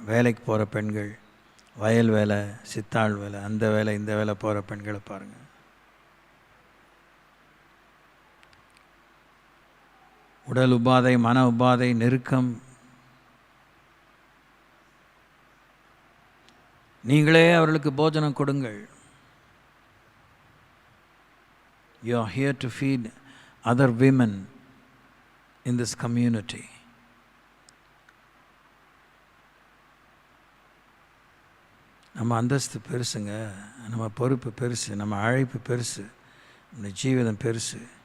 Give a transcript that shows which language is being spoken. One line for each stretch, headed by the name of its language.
Tamil: வேலைக்கு போகிற பெண்கள், வயல் வேலை, சித்தாள் வேலை, அந்த வேலை இந்த வேலை போகிற பெண்களை பாருங்கள். உடல் உபாதை, மன உபாதை, நெருக்கம். நீங்களே அவர்களுக்கு போஜனம் கொடுங்கள்.
English: You are here to feed other women in this community.
Tamil: நம்ம அந்தஸ்து பெருசுங்க, நம்ம பொறுப்பு பெருசு, நம்ம அழைப்பு பெருசு, நம்ம ஜீவிதம் பெருசு.